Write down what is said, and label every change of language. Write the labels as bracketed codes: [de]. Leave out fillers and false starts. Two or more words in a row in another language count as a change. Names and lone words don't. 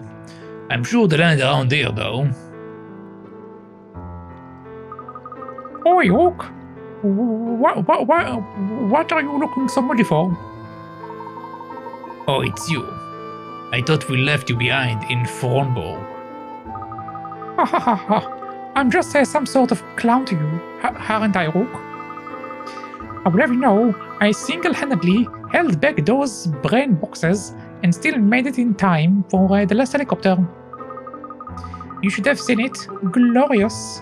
[en] I'm sure they landed around here, though. Oh, York! What are you looking so muddy for? Oh, it's you. I thought we left you behind in Fronborg. Ha ha ha ha. I'm just some sort of clown to you, aren't I, Rook? However, you know, I single-handedly held back those brain boxes and still made it in time for the last helicopter. You should have seen it. Glorious.